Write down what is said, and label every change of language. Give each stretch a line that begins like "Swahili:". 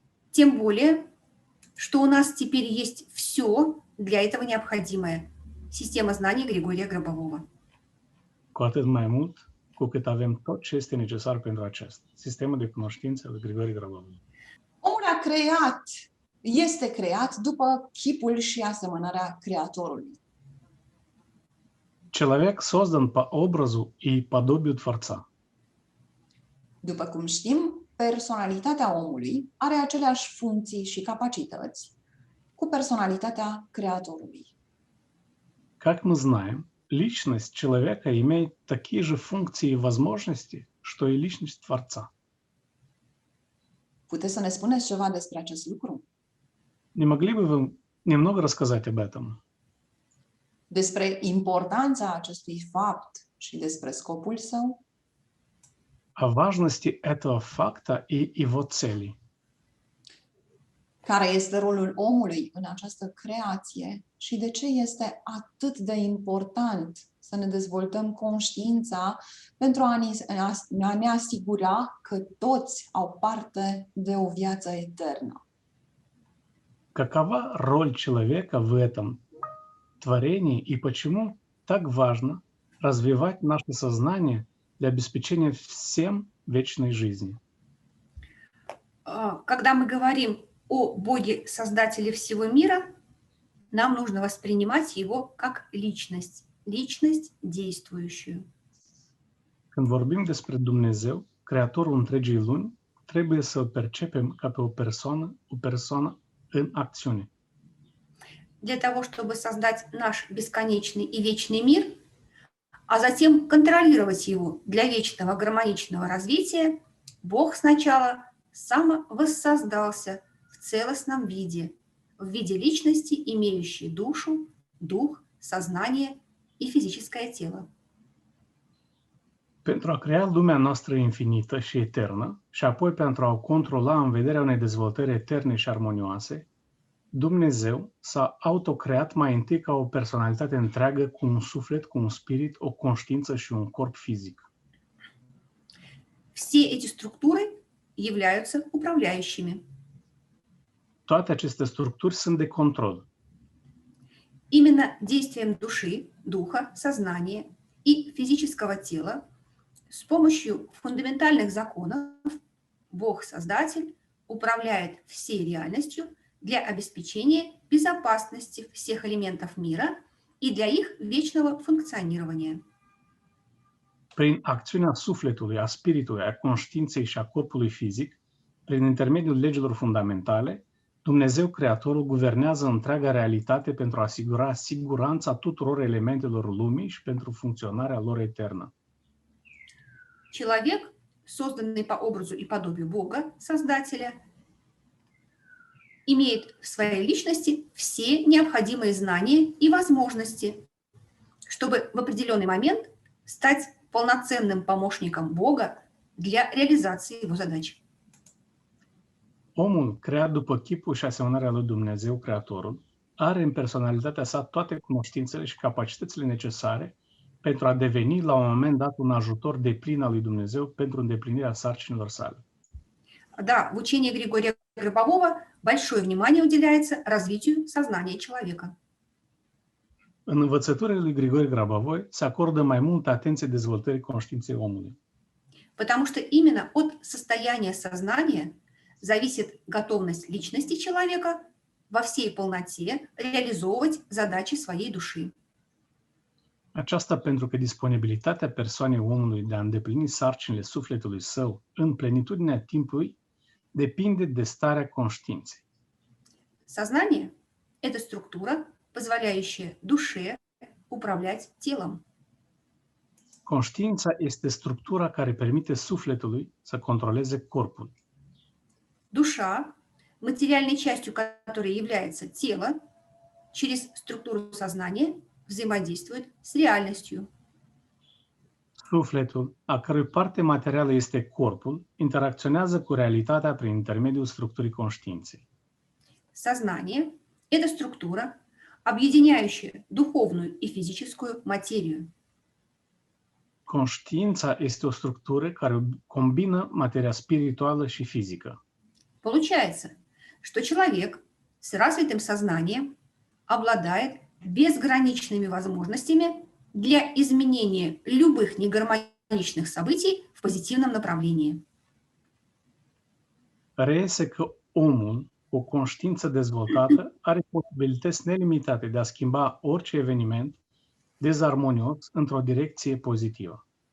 Russian: Тем более, что у нас теперь есть все для этого необходимое. Система знаний Григория Гробового.
Romanian: Cu atât mai mult, cu cât avem tot ce este necesar pentru acest sistemul de cunoștințe al Grigore Grabov. Omul a creat, este creat după chipul și asemănarea Creatorului.
Russian: Человек создан по образу и подобию Творца.
Romanian: După cum știm, personalitatea omului are aceleași funcții și capacități cu personalitatea Creatorului.
Russian: Как мы знаем, личность человека имеет такие же функции и возможности, что и личность Творца.
Romanian: Puteți să ne spuneți ceva despre acest lucru?
Russian: Не могли бы вы немного рассказать об этом?
Romanian: Despre importanța acestui fapt și despre scopul său?
Russian: О важности этого факта и его цели.
Romanian: Care este rolul omului în această creație și de ce este atât de important să ne dezvoltăm conștiința pentru a ne asigura că toți au parte de o viață eternă?
Russian: Какова роль человека в этом творении и почему так важно развивать наше сознание для обеспечения всем вечной жизни? Когда мы говорим о Боге-создателе всего мира, нам нужно воспринимать его как личность, личность действующую.
Romanian: Când vorbim despre Dumnezeu, Creatorul întregii lumi, trebuie să-L percepem ca pe o persoană în acțiune.
Russian: Для того, чтобы создать наш бесконечный и вечный мир, а затем контролировать его для вечного гармоничного развития, Бог сначала самовоссоздался в целостном виде, в виде личности, имеющей душу, дух, сознание и физическое тело.
Romanian: Pentru a crea lumea noastră infinită și eternă și apoi pentru a o controla în vederea unei dezvoltări eterne și armonioase, Dumnezeu s-a autocreat mai întâi ca o personalitate întreagă cu un suflet, cu un spirit, o conștiință și un corp fizic.
Russian: Все эти структуры являются управляющими.
Romanian: Toate aceste structuri sunt de control.
Russian: Именно действием души, духа, сознания и физического тела с помощью фундаментальных законов Бог-Создатель управляет всей реальностью для обеспечения безопасности всех элементов мира и для их вечного функционирования.
Romanian: Prin acțiunea sufletului, a spiritului, a conștiinței și a corpului fizic, prin intermediul legilor fundamentale, Dumnezeu Creatorul guvernează întreaga realitate pentru a asigura siguranța tuturor elementelor lumii și pentru funcționarea lor eternă.
Russian: Человек созданный по образу и подобию Бога, Создателя, имеет в своей личности все необходимые знания и возможности, чтобы в определенный момент стать полноценным помощником Бога для реализации его задач.
Romanian: Omul, creat după chipul și asemănarea lui Dumnezeu, Creatorul, are în personalitatea sa toate cunoștințele și capacitățile necesare pentru a deveni la un moment dat un ajutor deplin al lui Dumnezeu pentru îndeplinirea sarcinilor sale.
Russian: Да, в учении Григория Гробового большое внимание уделяется развитию сознания человека.
Romanian: În învățăturile lui Grigore Grabovoi se acordă mai multă atenție dezvoltării conștiinței omului.
Russian: Потому что именно от состояния сознания зависит готовность личности человека во всей полноте реализовывать задачи своей души.
Romanian: Aceasta pentru că disponibilitatea persoanei omului de a îndeplini sarcinile sufletului său în plenitudinea timpului depinde de starea conștiinței.
Russian: Сознание – это структура, позволяющая душе управлять телом.
Romanian: Conștiința este structura care permite sufletului să controleze corpul.
Russian: Душа, материальной частью которой является тело, через структуру сознания взаимодействует с реальностью.
Romanian: Sufletul, a cărui parte materială este corpul, interacționează cu realitatea prin intermediul structurii conștiinței.
Russian: Сознание – это структура, объединяющая духовную и физическую материю.
Romanian: Conștiința este o structură care combină materia spirituală și fizică.
Russian: Получается, что человек с развитым сознанием обладает безграничными возможностями для изменения любых негармоничных событий в позитивном направлении.
Romanian: Reiese că omul, cu o conștiință dezvoltată, are posibilități nelimitate de a schimba orice eveniment dezarmonios într-o direcție pozitivă.